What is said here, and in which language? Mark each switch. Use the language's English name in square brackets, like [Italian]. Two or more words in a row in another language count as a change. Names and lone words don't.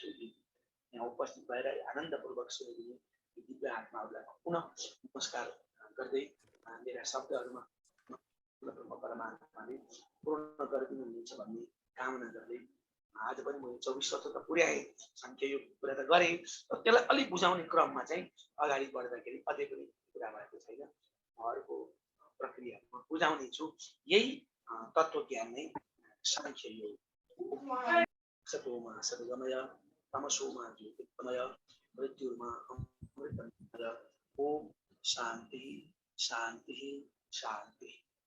[Nepali] यहाँ उपस्थित भएर आनन्दपूर्वक सुनिदिने दिव्य आत्माहरूलाई पुनः नमस्कार गर्दै मेरा शब्दहरूमा परमात्माले पूर्ण गरिदिनुहुन्छ भन्ने कामना गर्दै आज पनि मैले 24 वर्ष त पुर्याएँ, सङ्ख्यायोग कुरा त गरेँ, त्यसलाई अलिक बुझाउने क्रममा चाहिँ अगाडि बढ्दाखेरि अझै पनि कुरा भएको छैन। अर्को प्रक्रिया म बुझाउने छु। यही तत्त्वज्ञान नै साङ्ख्ययोग। [Sanskrit] सतोमा सद्गमय, तमसोमा ज्योतिर्गमय, मृत्युर्मा अमृतमय। ओम शान्ति शान्ति शान्ति।